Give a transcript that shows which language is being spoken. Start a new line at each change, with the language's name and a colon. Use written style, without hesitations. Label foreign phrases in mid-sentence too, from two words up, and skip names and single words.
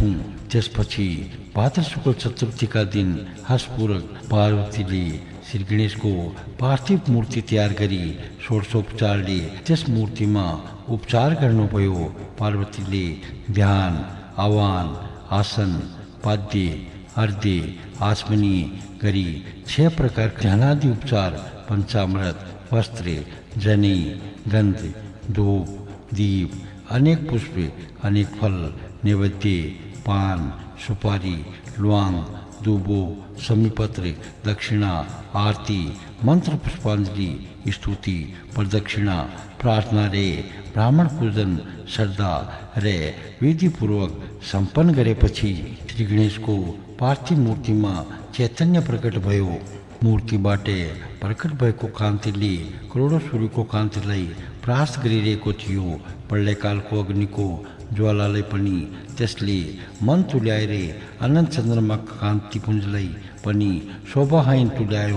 Nepali: त्यसपछि भाद्र शुक्ल चतुर्थीका दिन हर्षपूर्वक पार्वतीले श्री गणेशको पार्थिव मूर्ति तयार गरी षोडशोपचारले त्यस मूर्तिमा उपचार गर्नुभयो। पार्वतीले ध्यान, आह्वान, आसन, पाद्य, अर्घ्य, आचमनी गरी 6 प्रकार ध्यानादि उपचार, पंचामृत, वस्त्र, जनै, गंध, धूप, दीप, अनेक पुष्प, अनेक फल, नैवेद्य, पान, सुपारी, ल्वांग, दूबो, समीपत्र, दक्षिणा, आरती, मंत्र पुष्पांजलि, स्तुति, प्रदक्षिणा, प्रार्थना रे ब्राह्मण पूजन श्रद्धा रे विधि पूर्वक संपन्न गरेपछि श्री गणेशको पार्थिव मूर्तिमा चैतन्य प्रकट भयो। मूर्तिबाट प्रकट भएको कान्तिले करोडौं सूर्यको कान्तिलाई प्रास गरिरहेको थियो। प्रलयकालको अग्निको ज्वालालाई पनि त्यसले मन तुल्याएर अनन्त चन्द्रमाका कान्तिपुञ्जलाई पनि शोभाहीन तुल्यायो।